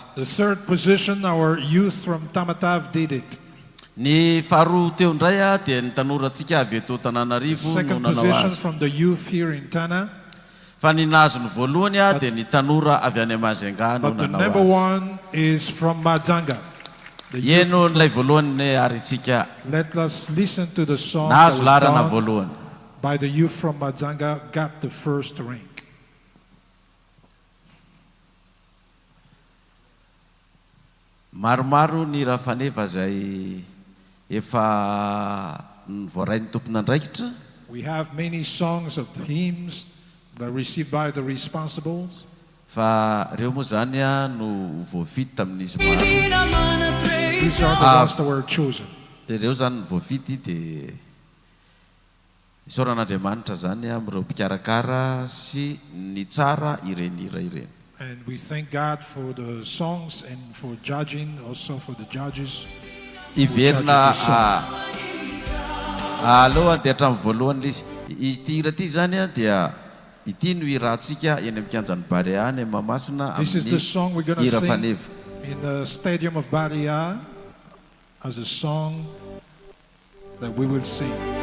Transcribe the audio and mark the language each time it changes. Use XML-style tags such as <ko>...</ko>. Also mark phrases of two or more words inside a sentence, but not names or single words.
<en>The third position, our youth from Tamatave did it.</en> <mg>Ny faharoa teo indray dia ny tanoratsika avy eto Tananarivo no</mg> <en>Second</en> <mg>nanao</mg> <en>position</en> <mg>azy.</mg> <en>from the youth here in Tana.</en> <mg>Fa ny nazo ny voalohany dia ny tanora avy any Mazenga no</mg> <en>But the</en> <mg>nanao</mg> <en>number</en> <mg>azy.</mg> <en>one is from Majanga. The youth</en> <mg>Eno nilay voalohany aritsika.</mg> <en>Let us listen to the song that</en> <mg>Nazo</mg> <en>was</en> <mg>larana</mg> <en>done</en> <mg>voalohany.</mg> <en>by the youth from Majanga, got the first rank.</en> <mg>Maromaro ny raha faneva zay efa voarain'ny tompon'andraikitra.</mg> <en>We have many songs of hymns that are received by the responsibles.</en> <mg>Fa reo moa zany no voavidy tamin'izy maro.</mg> <en>These are the ones that were chosen.</en> <mg>Reo zany voavidy dia isaoran'Andriamanitra zany amin'ireo mpikarakara sy ny tsara ireny hira ireny.</mg> <en>And we thank God for the songs and for judging, also for the judges.</en> <mg>Iverina aloha dia hatramin'ny voalohany izy ity hira ity zany dia ity no irahantsika eny amin'ny kianjan'ny Barea any Mahamasina</mg> <en>This is the song we're going to</en> <mg>hira</mg> <en>sing</en> <mg>faneva</mg> <en>in the stadium of Barea as a song that we will sing.</en>